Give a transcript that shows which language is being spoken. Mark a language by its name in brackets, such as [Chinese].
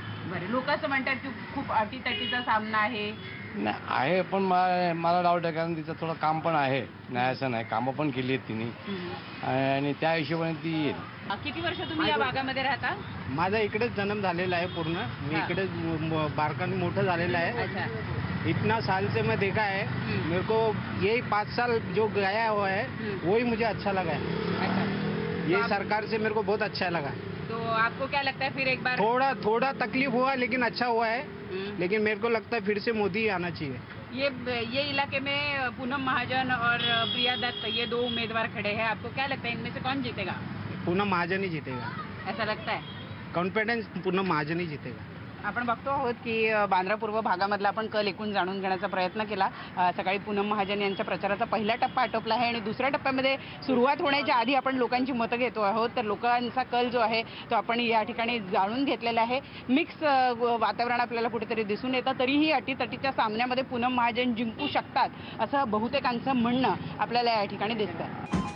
[Marathi] बरं, लोक असं म्हणतात की खूप अटीतटीचा सामना आहे. नाही आहे, पण मला डाऊट आहे कारण तिचं थोडं काम पण आहे, नाही असं नाही, कामं पण केली आहेत तिने आणि त्या हिशोबाने ती येईल. किती वर्ष तुम्ही या भागामध्ये राहता? माझा इकडेच जन्म झालेला है पूर्ण, मी इकडेच बारकानी मोठा झालेला है। [Hindi] अच्छा। इतना साल से मैं देखा है, मेरे को यही 5 साल जो गया हुआ है वही मुझे अच्छा लगा है। अच्छा। ये सरकार से मेरे को बहुत अच्छा लगा। तो आपको क्या लगता है फिर एक बार? थोड़ा तकलीफ हुआ लेकिन अच्छा हुआ है, लेकिन मेरे को लगता है फिर से मोदी ही आना चाहिए। ये इलाके में पूनम महाजन और प्रिया दत्त ये 2 उम्मीदवार खड़े हैं, आपको क्या लगता है इनमें से कौन जीतेगा? पूनम महाजन ही जीतेगा, ऐसा लगता है? कॉन्फिडेंस पूनम महाजन ही जीतेगा। [Marathi] आपण बघतो आहोत की बांद्रा पूर्व भागामधला आपण कल एकूण जाणून घेण्याचा प्रयत्न केला। सकाळी पूनम महाजन यांच्या प्रचाराचा पहिला टप्पा आटोपला आहे आणि दुसऱ्या टप्प्यामध्ये सुरुवात होण्याच्या आधी आपण लोकांची मतं घेतो आहोत। तर लोकांचा कल जो आहे तो आपण या ठिकाणी जाणून घेतलेला आहे। मिक्स वातावरण आपल्याला कुठेतरी दिसून येतं, तरीही अटीतटीच्या सामन्यामध्ये पूनम महाजन जिंकू शकतात असं बहुतेकांचं म्हणणं आपल्याला या ठिकाणी दिसतं।